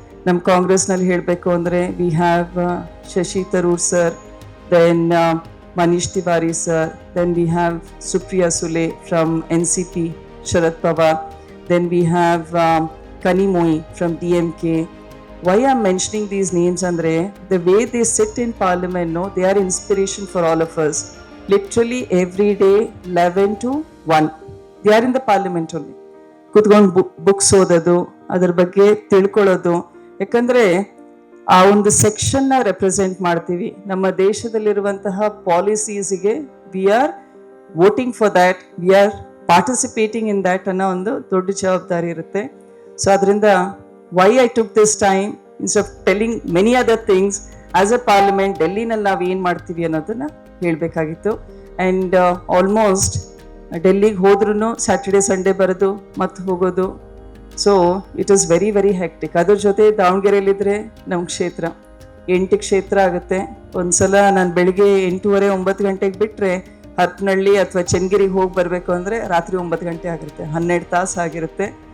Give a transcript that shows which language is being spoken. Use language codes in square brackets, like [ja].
[kn] ನಮ್ಮ ಕಾಂಗ್ರೆಸ್ನಲ್ಲಿ ಹೇಳಬೇಕು ಅಂದರೆ [en] We have Shashi Tharoor sir, then Manish Tewari sir, then we have Supriya Sule from NCP, Sharad Pawar, then we have Kanimozhi from DMK. Why I'm mentioning these names [kn] andre, [en] the way they sit in parliament, no, they are inspiration for all of us. Literally every day 11 to 1 they are in the parliament only, [kn] ಕೂತ್ಕೊಂಡು books ಓದೋದು, ಅದ್ರ ಬಗ್ಗೆ ತಿಳ್ಕೊಳ್ಳೋದು. ಯಾಕಂದ್ರೆ ಆ ಒಂದು ಸೆಕ್ಷನ್ನ represent ಮಾಡ್ತೀವಿ. ನಮ್ಮ ದೇಶದಲ್ಲಿರುವಂತಹ ಪಾಲಿಸೀಸ್ಗೆ [en] we are voting for that, we are participating in that [kn] ಅನ್ನೋ ಒಂದು ದೊಡ್ಡ ಜವಾಬ್ದಾರಿ ಇರುತ್ತೆ. ಸೊ ಅದರಿಂದ [en] why I took this time instead of telling many other things as a parliament, [kn] ಡೆಲ್ಲಿನಲ್ಲಿ ನಾವು ಏನು ಮಾಡ್ತೀವಿ ಅನ್ನೋದನ್ನ ಹೇಳಬೇಕಾಗಿತ್ತು. ಆ್ಯಂಡ್ ಆಲ್ಮೋಸ್ಟ್ ಡೆಲ್ಲಿಗೆ ಹೋದ್ರೂ ಸ್ಯಾಟರ್ಡೆ ಸಂಡೇ ಬರೋದು ಮತ್ತು ಹೋಗೋದು. [en] So it is very very hectic. [kn] ಅದ್ರ ಜೊತೆ ದಾವಣಗೆರೆಯಲ್ಲಿದ್ದರೆ ನಮ್ಮ ಕ್ಷೇತ್ರ 8 ಕ್ಷೇತ್ರ ಆಗುತ್ತೆ. ಒಂದ್ಸಲ ನಾನು ಬೆಳಿಗ್ಗೆ 8:30-9 ಗಂಟೆಗೆ ಬಿಟ್ಟರೆ ಹರಪನಹಳ್ಳಿ ಅಥವಾ ಚನ್ನಗಿರಿಗೆ ಹೋಗಿ ಬರಬೇಕು ಅಂದರೆ ರಾತ್ರಿ 9 ಗಂಟೆ ಆಗಿರುತ್ತೆ, 12 ತಾಸು ಆಗಿರುತ್ತೆ.